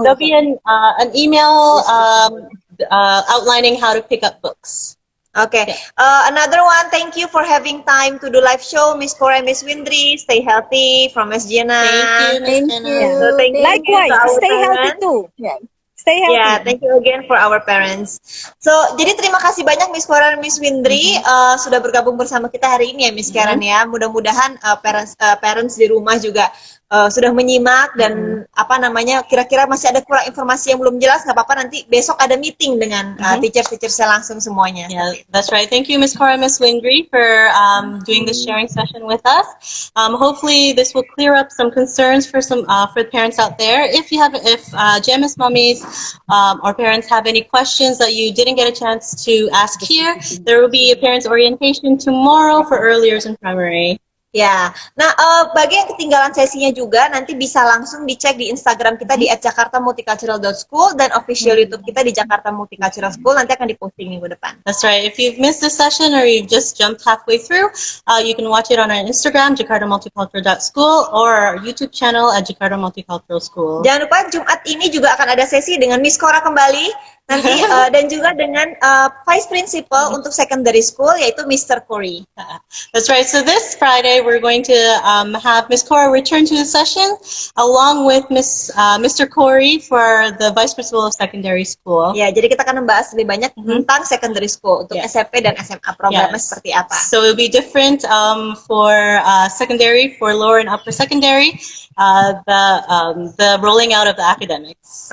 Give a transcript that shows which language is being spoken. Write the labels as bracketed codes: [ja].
[en] be an email outlining how to pick up books. Okay. Another one, thank you for having time to do live show, Miss Cora and Miss Windry. Stay healthy from Miss Jenna. Thank you, Ms. Jenna. So thank you Likewise, to our stay healthy parents. too. Stay healthy. Yeah, thank you again for our parents. [id] So, jadi terima kasih banyak Miss Cora dan Miss Windry sudah bergabung bersama kita hari ini ya Miss Karen ya. Mudah-mudahan parents di rumah juga sudah menyimak dan kira-kira masih ada kurang informasi yang belum jelas, nggak apa-apa, nanti besok ada meeting dengan teacher-teacher langsung semuanya. [en] Yeah, that's right. Thank you, Ms. Cora, Ms. Windry, for doing this sharing session with us. Hopefully, this will clear up some concerns for parents out there. If GMS mommies or parents have any questions that you didn't get a chance to ask here, there will be a parents orientation tomorrow for early years and primary. [id] Ya, nah bagi yang ketinggalan sesinya juga nanti bisa langsung dicek di Instagram kita di @jakartamulticultural.school dan official YouTube kita di Jakarta Multicultural School, nanti akan diposting minggu depan. [en] That's right. If you've missed this session or you just jumped halfway through, you can watch it on our Instagram, jakartamulticultural.school, or our YouTube channel at Jakarta Multicultural School. [id] Jangan lupa Jumat ini juga akan ada sesi dengan Miss Cora kembali nanti dan juga dengan Vice Principal untuk secondary school yaitu Mr. Corey. [en] That's right. So this Friday we're going to have Ms. Cora return to the session along with Mr. Corey for the Vice Principal of Secondary School. [id] Ya, jadi kita akan membahas lebih banyak tentang secondary school untuk SMP dan SMA programnya seperti apa. [en] So it'll be different for secondary, for lower and upper secondary, the rolling out of the academics.